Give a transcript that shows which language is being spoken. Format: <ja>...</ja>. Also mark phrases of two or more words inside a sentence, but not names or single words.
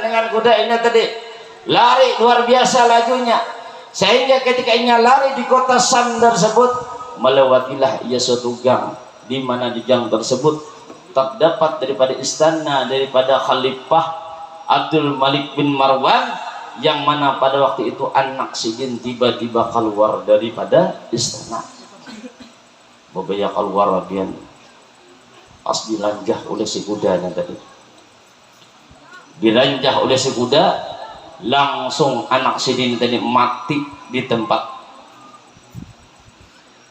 <id>dengan kuda ini tadi, lari luar biasa lajunya, sehingga ketika ia lari di kota Sam tersebut, melewatilah ia suatu gang, di mana di gang tersebut terdapat daripada istana daripada Khalifah Abdul Malik bin Marwan, yang mana pada waktu itu anak sidin tiba-tiba keluar daripada istana.</id> <bjn>Babaya keluar bagian pas dilanjah oleh si kudanya tadi, dilanjah oleh si kuda, langsung anak sidin tadi mati di tempat.</bjn>